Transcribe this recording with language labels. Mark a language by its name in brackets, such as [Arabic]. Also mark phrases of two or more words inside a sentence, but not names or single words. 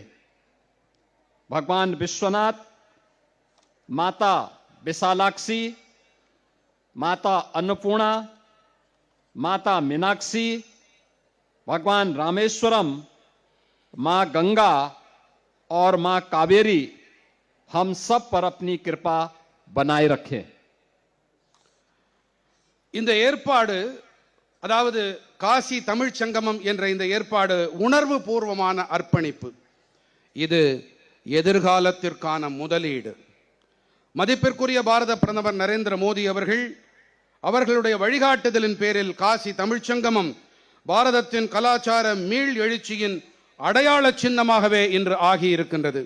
[Hindi] भगवान विश्वनाथ, माता विशालाक्षी, माता अन्नपूर्णा, माता मीनाक्षी, भगवान रामेश्वरम, मां गंगा और मां कावेरी हम सब पर अपनी कृपा बनाए रखें। [Tamil] இந்த ஏற்பாடு, அதாவது காசி தமிழ்ச் சங்கமம் என்ற இந்த ஏற்பாடு உணர்வு பூர்வமான அர்ப்பணிப்பு. இது எதிர்காலத்திற்கான முதலீடு. மதிப்பிற்குரிய பாரத பிரதமர் நரேந்திர மோடி அவர்களுடைய வழிகாட்டுதலின் பேரில் காசி தமிழ்ச் சங்கமம் பாரதத்தின் கலாச்சார மீள் எழுச்சியின் அடையாள சின்னமாகவே இன்று ஆகி இருக்கின்றது.